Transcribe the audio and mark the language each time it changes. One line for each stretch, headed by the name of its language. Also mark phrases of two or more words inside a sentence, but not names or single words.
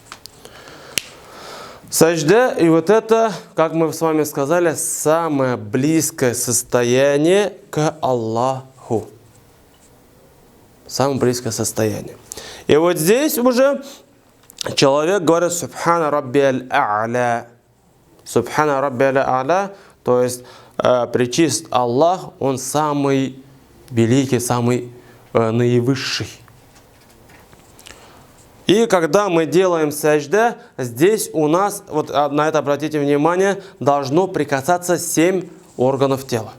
Russian: Саджда, и вот это, как мы с вами сказали, самое близкое состояние к Аллаху. Самое близкое состояние. И вот здесь уже человек говорит
Arabic: سبحان ربي الأعلى. سبحان ربي الأعلى,
Russian: то есть пречист Аллах, он самый великий, самый наивысший. И когда мы делаем саджда, здесь у нас, вот на это обратите внимание, должно прикасаться 7 органов тела.